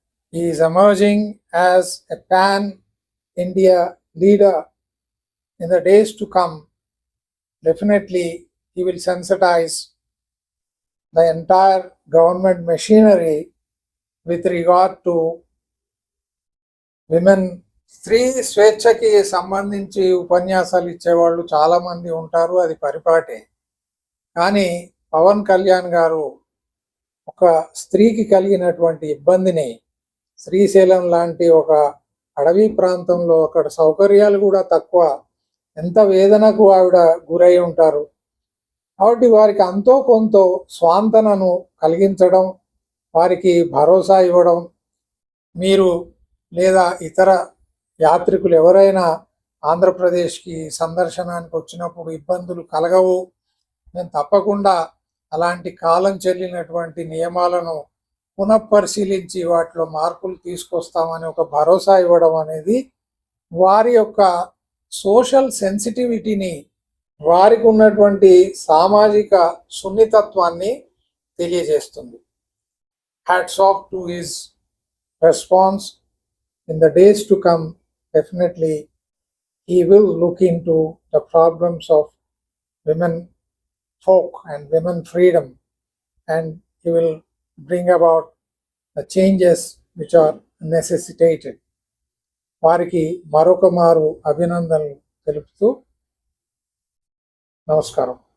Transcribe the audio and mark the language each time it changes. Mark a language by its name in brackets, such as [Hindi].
[English] He is emerging as a pan-India leader in the days to come. Definitely, he will sensitize the entire government machinery with regard to women. [Telugu] స్త్రీ స్వేచ్ఛకి సంబంధించి ఉపన్యాసాలు ఇచ్చేవాళ్ళు చాలామంది ఉంటారు, అది పరిపాటే. కానీ పవన్ కళ్యాణ్ గారు ఒక స్త్రీకి కలిగినటువంటి ఇబ్బందిని, శ్రీశైలం లాంటి ఒక అడవి ప్రాంతంలో అక్కడ సౌకర్యాలు కూడా తక్కువ, ఎంత వేదనకు ఆవిడ గురై ఉంటారు. కాబట్టి వారికి అంతో కొంత స్వాంతనను కలిగించడం, వారికి భరోసా ఇవ్వడం, మీరు లేదా ఇతర యాత్రికులు ఎవరైనా ఆంధ్రప్రదేశ్కి సందర్శనానికి వచ్చినప్పుడు ఇబ్బందులు కలగవు, మేము తప్పకుండా అలాంటి కాలం చెల్లినటువంటి నియమాలను పునఃపరిశీలించి వాటిలో మార్పులు తీసుకొస్తామని ఒక భరోసా ఇవ్వడం అనేది వారి యొక్క సోషల్ సెన్సిటివిటీని, వారికి ఉన్నటువంటి సామాజిక సున్నితత్వాన్ని తెలియజేస్తుంది. [English] Hats off to his response. In the days to come, definitely he will look into the problems of women folk and women freedom, and he will bring about the changes which are necessitated. [Telugu] వారికి మరొక మారు అభినందనలు తెలుపుతూ నమస్కారం.